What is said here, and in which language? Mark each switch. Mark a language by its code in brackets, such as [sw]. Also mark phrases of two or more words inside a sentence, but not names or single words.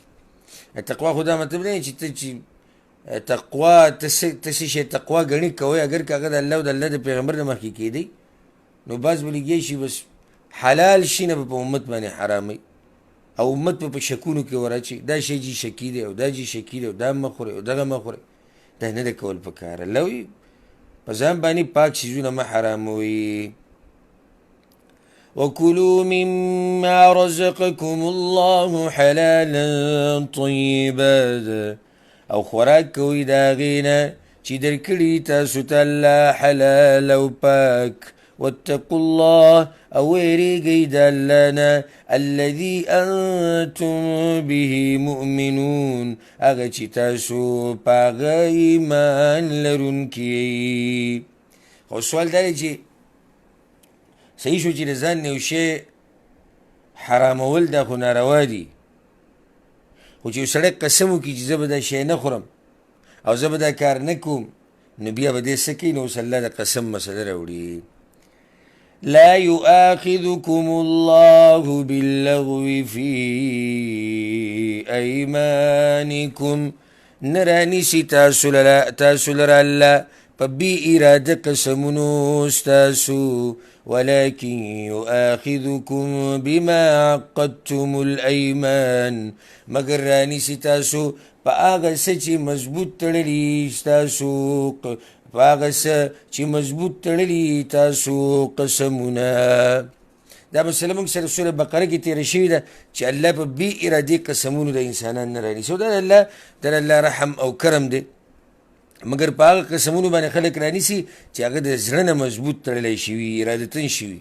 [ps] تقوا خو دا مطلب نه چې ته چې تقوا ته څه شی تقوا ګڼې کوئ اگر که هغه د الله او د الله د پیغمبر نه مخکې کېدی نو بعض به لګیا شي بس حلال شي نه به په امت باندې حراموي او امت په شکونو کې ور اچي دا شی جي شکي دی او دا جي شکي دی او دا مه خورئ او دغه مه خورئ دا نه ده کول پکار. الله وایي په ځان باندې پاک شیزونه مه حراموئ. [ar] وكلوا مما رزقكم الله حلالا طيبا [ps] او خوراک کوئ د هغې نه چې درکړي تاسو ته الله حلال او پاک. [ar] واتقوا الله [ps] او ویریږئ د الله نه [ar] الذي انتم به مؤمنون [ps] هغه چې تاسو په هغه ایمان لرونکي یئ. خو سوال دا دی چې صحیح شو چې د ځان نه یو شی حرامول دا خو ناروا دي خو چې یو سړی قسم وکړي چې زه به دا شی نه خورم او زه به دا کار نه کوم نو بیا به دې څه کوي نو اوس الله د قسم مسله راوړي. [ar] لا يؤاخذكم الله باللغو في أيمانكم [ps] نرانیسی تاسو لرا الله په بی اراده قسمونو استاسو [ar] ولكن يؤاخذكم بما عقدتم الأيمان [ps] مگر رانیسی تاسو په هغه څه چې مضبوط تړلي ستاسو په هغه څه چې مضبوط تړلي تاسو قسمونه. دا مسله موږ سره سوره بقره کې تېره شوې ده چې الله په بې ارادې قسمونو د انسانان نه رانیسي او دا د الله رحم او کرم دی مګر په هغه قسمونو باندې خلک رانیسي چې هغه د زړه نه مضبوط تړلی شوي ارادتن شوي.